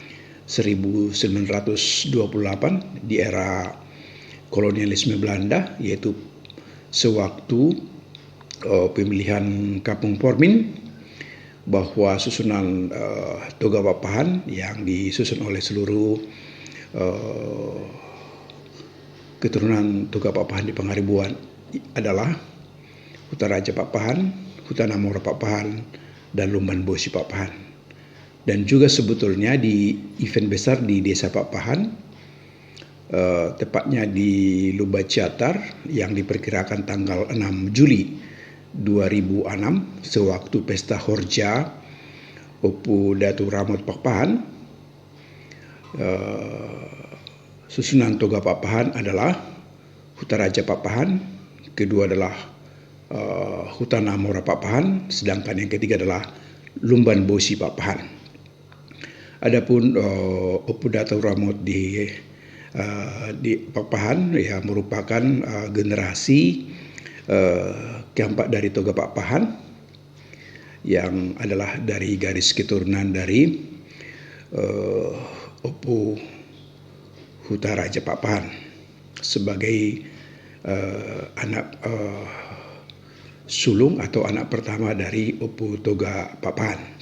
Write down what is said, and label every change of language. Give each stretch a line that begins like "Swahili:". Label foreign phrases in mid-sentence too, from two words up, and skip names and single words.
Indonesian: 1928 di era kolonialisme Belanda, yaitu sewaktu pemilihan Kampung Pormin, bahwa susunan Toga Pak Pahan yang disusun oleh seluruh keturunan Toga Pak Pahan di Pangaribuan adalah Huta Raja Pak Pahan, Huta Namora Pak Pahan, dan Lumban Bosi Pak Pahan. Dan juga sebetulnya di event besar di Desa Pak Pahan, tepatnya di Lubak Ciatar, yang diperkirakan tanggal 6 Juli 2006 sewaktu pesta Horja Opu Datuk Ramot Pak Pahan, susunan Toga Pak Pahan adalah Huta Raja Pak Pahan, kedua adalah Huta Namora Pak Pahan, sedangkan yang ketiga adalah Lumban Bosi Pak Pahan. Adapun Opu Datuk Ramot di Pak Pahan merupakan generasi keempat dari Toga Pak Pahan, yang adalah dari garis keturunan dari Opu Huta Raja Pak Pahan sebagai anak sulung atau anak pertama dari Opu Toga Pak Pahan.